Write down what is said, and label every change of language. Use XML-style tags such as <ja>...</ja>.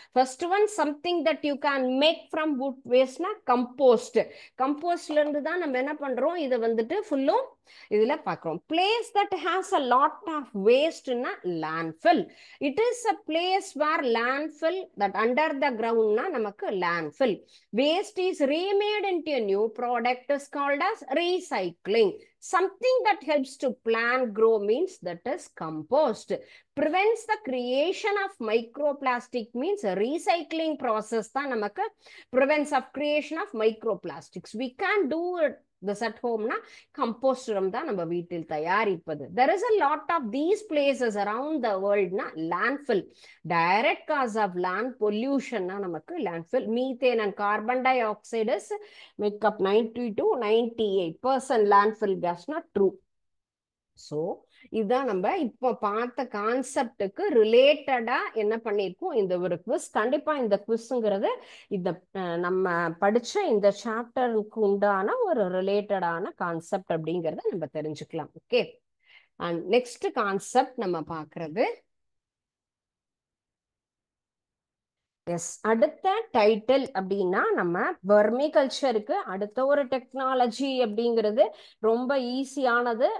<en>First one, something that you can make from wood வேஸ்ட்னா compost.</en> <ta>கம்போஸ்ட்ல இருந்து தான் நம்ம என்ன பண்றோம்? இதை வந்துட்டு ஃபுல்லும் இதுல பார்க்கிறோம்.</ta> <en>Place that has a lot of வேஸ்ட்னா landfill. It is a place where landfill that under the கிரவுண்ட்னா நமக்கு landfill. Waste is remade into a new product is called as recycling. Something that helps to plant grow means that is compost. Prevents the creation of microplastic means recycling process</en> <ta>தான் நமக்கு</ta> <en>prevents of creation of microplastics. We can do it this at home na compost</en> <ta>உரம் தான் நம்ம வீட்டில் தயாரிப்பது.</ta> <en>There is a lot of these places around the world na landfill. Direct cause of land pollution na நமக்கு landfill. Methane and carbon dioxide is make up 90 to 98% landfill gas na true.</en> <ta>So இதுதான் நம்ம இப்போ பார்த்த கான்செப்டுக்கு ரிலேட்டடா என்ன பண்ணியிருக்கோம்? இந்த ஒரு குவிஸ். கண்டிப்பா இந்த குவிஸ்ங்கிறது இந்த நம்ம படிச்ச இந்த சாப்டருக்கு உண்டான ஒரு ரிலேட்டடான கான்செப்ட் அப்படிங்கிறத நம்ம தெரிஞ்சுக்கலாம். ஓகே, அண்ட் நெக்ஸ்ட் கான்செப்ட் நம்ம பார்க்கறது எஸ், அடுத்த டைட்டில் அப்படின்னா நம்ம வர்மி கல்ச்சருக்கு அடுத்த ஒரு டெக்னாலஜி அப்படிங்கிறது ரொம்ப ஈஸியானது.</ta>